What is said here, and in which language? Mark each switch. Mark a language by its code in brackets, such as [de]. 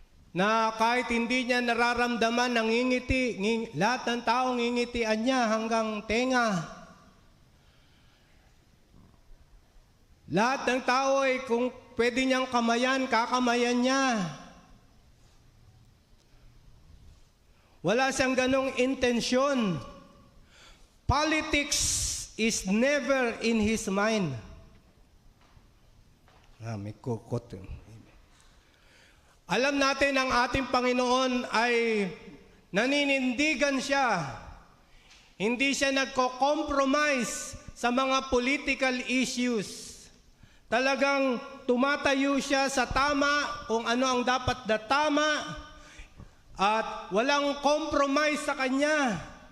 [tl] Na kahit hindi niya nararamdaman, nangingiti, lahat ng tao ngingitian niya hanggang tenga. Lahat ng tao ay kung pwede niyang kamayan, kakamayan niya. Wala siyang ganong intensyon. [en] Politics is never in his mind. [tl] May kukot. Alam natin ang ating Panginoon ay Naninindigan siya. Hindi siya nagko-compromise sa mga political issues. Talagang tumatayo siya sa tama kung ano ang dapat na tama at walang compromise sa kanya.